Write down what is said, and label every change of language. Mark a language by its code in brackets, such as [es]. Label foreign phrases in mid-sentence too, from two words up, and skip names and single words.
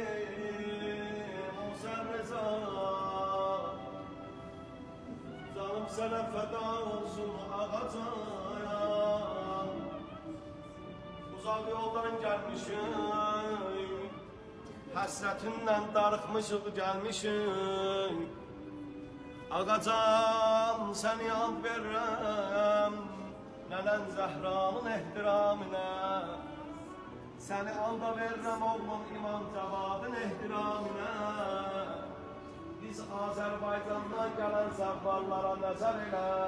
[az] موسى الرضا Zalim sana feda olsun ağacan. Uzak yoldan gelmişim, hasretinden darıkmışık gelmişim. Ağacan səni and verirəm, nənən Zəhranın ehtiramına. Səni anda verirəm oğlum İmam Cavadın ehtiramına. Biz Azərbaycandan gələn zəvvallara nəzər elə.